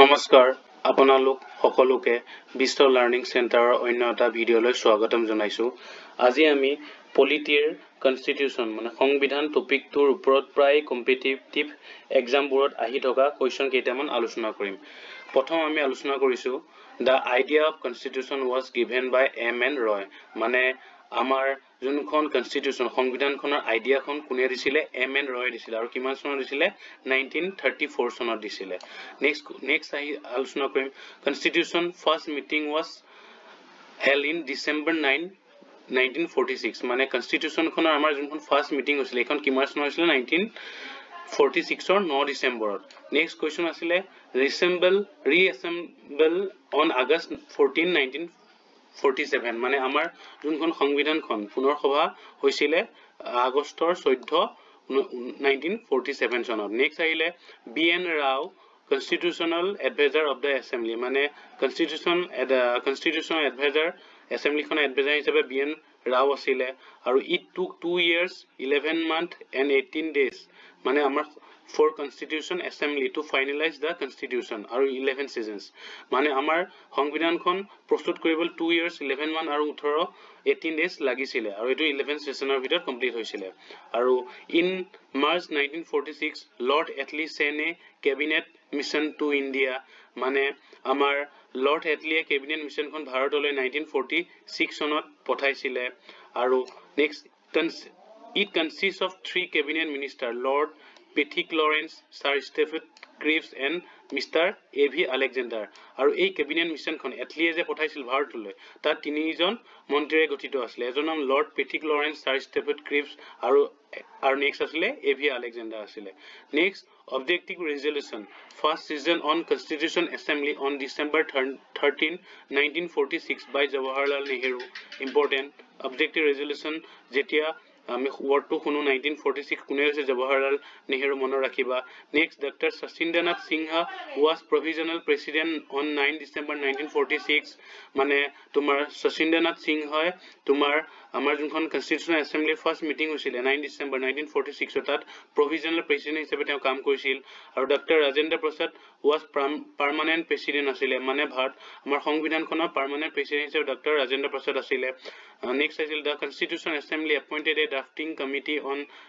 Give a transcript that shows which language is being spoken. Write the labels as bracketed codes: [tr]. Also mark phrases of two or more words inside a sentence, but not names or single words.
[as] নমস্কাৰ আপোনালোক সকলোকে বিশ্ব লাৰ্নিং চেণ্টাৰৰ অন্য এটা ভিডিঅ'লৈ স্বাগতম জনাইছো আজি আমি পলিটিৰ কনস্টিটিউশন মানে সংবিধান টপিকটোৰ ওপৰত প্ৰায় [en] competitive examবোৰত [as] আহি থকা কোৱেশ্চন কেইটামান আলোচনা কৰিম প্ৰথম আমি আলোচনা কৰিছো [en] the idea of constitution was given by M.N. [as] Roy মানে আমাৰ যোনখন কনস্টিটিউশন সংবিধানখনৰ আইডিয়াখন কোনে দিছিলে M.N. Roy দিছিলে আৰু কিমান চনত দিছিলে 1934 চনত দিছিলে next আলোচনা কৰিম [en] constitution first meeting was held in December 9 1946 [as] মানে কনস্টিটিউশন খনৰ আমাৰ যোনখন [en] first meeting [as] হৈছিল এখন কিমান চনত হৈছিল 1946 or 9 ডিসেম্বৰত [en] next question [as] asile [en] reassemble on August 14 [as] 1947 মানে আমাৰ যোনখন সংবিধানখন পুনৰ সভা হৈছিলে আগষ্টৰ 14 [en] 1947 চনত next আহিলে BN Rao constitutional advisor of the assembly মানে constitutional advisor assembly খন advisor হিচাপে BN Rao [as] আছিলে আৰু [en] it took 2 years 11 months and 18 days [as] মানে আমাৰ [en] for constitution assembly to finalize the constitution আৰু 11 seasons মানে [as] আমাৰ সংবিধানখন প্ৰস্তুত কৰিবলৈ [en] 2 years 11 months [as] আৰু [en] 18 days [as] লাগিছিলে আৰু এটো 11 sessioner ভিতৰত কমপ্লিট হৈছিল আৰু [en] in March 1946 Lord Attlee sent a cabinet mission to India [as] মানে আমাৰ Lord Attlee [en] cabinet mission [as] খন ভাৰতলৈ 1946 চনত পঠাইছিলে আৰু [en] next it consists of 3 cabinet minister Lord Patrick Lawrence, Sir Stephen Cripps and Mr. A.V. [as] Alexander আৰু এই [en] cabinet mission [as] খন এটলিয়ে যে পঠাইছিল ভাৰতলৈ তাত তিনিজন মন্ত্ৰীয়ে গঠিত আছিল এজন নাম লৰ্ড পেট্ৰিক লৰেন্স Sir Stephen Cripps আৰু নেক্সট আছিল A.V. [en] Alexander আছিল নেক্সট objective resolution first session on constitution assembly on December 13 1946 by Jawaharlal Nehru important objective resolution [as] যেতিয়া আমি ওয়ার্ডটো শুনো 1946 কোনে হৈছে জৱাহৰলাল নেহেৰু মনৰ ৰাখিবা নেক্সট ডক্টৰ সচিন্দ্ৰনাথ সিনহা [en] was provisional president on 9 December 1946 [as] মানে তোমাৰ সচিন্দ্ৰনাথ সিনহাই তোমাৰ আমাৰ যোনখন [en] constitutional assembly first meeting [as] হৈছিল 9 December 1946 তাত [en] provisional president [as] হিচাপে তেওঁ কাম কৰিছিল আৰু ডক্টৰ ৰাজেন্দ্ৰ প্ৰসাদ [en] was permanent president [as] আছিল মানে ভাৰত আমাৰ সংবিধানখনৰ [en] permanent president [as] হিচাপে ডক্টৰ ৰাজেন্দ্ৰ প্ৰসাদ আছিল next আছিল [en] the constitution assembly appointed a drafting committee on